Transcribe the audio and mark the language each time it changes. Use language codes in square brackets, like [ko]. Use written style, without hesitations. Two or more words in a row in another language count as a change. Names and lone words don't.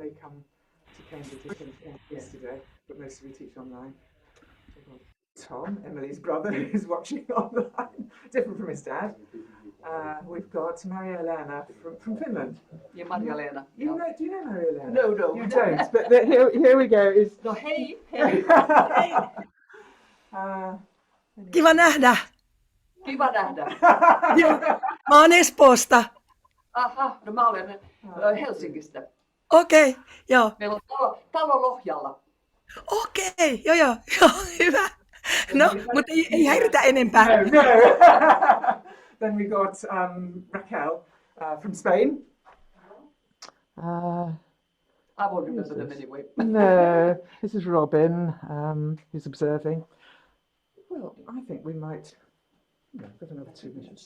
[en] They come to Cambridge yesterday, but most of you teach online. Tom, Emily's brother, is watching online, different from his dad. We've got Maria Elena from Finland. Yeah, Maria Elena. Do you know Maria Elena? No. You don't, but here we go. [fi] No, hei. Kiva nähdä. Kiva nähdä. Joo, mä oon Espoosta. Aha, no mä olen Helsingistä. Okei, joo. Meillä on talo Lohjalla. Okei, joo, hyvä. No, mutta ei häiritä enempää. No. [en] Then we got Raquel from Spain. I won't remember them anyway. No, this is Robin, who's observing. Well, I think we might. Got another 2 minutes.